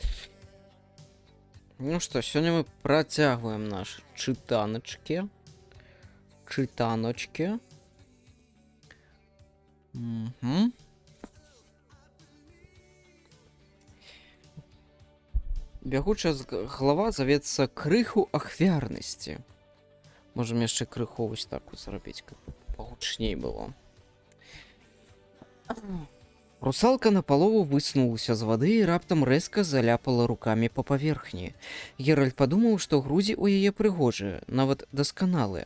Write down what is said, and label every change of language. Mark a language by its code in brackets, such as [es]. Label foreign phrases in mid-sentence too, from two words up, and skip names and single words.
[ru] Ну что, сегодня мы протягиваем наши читаночки. Угу. [be] Бягучая глава завецца крыху ахвярнасці. Можем яшчэ крыху вось так вот зрабіць, каб пагучней было. Русалка напалову высунулася з вады і раптам рэзка заляпала рукамі па паверхні. Геральт падумаў, што грудзі ў яе прыгожыя, нават дасканалыя.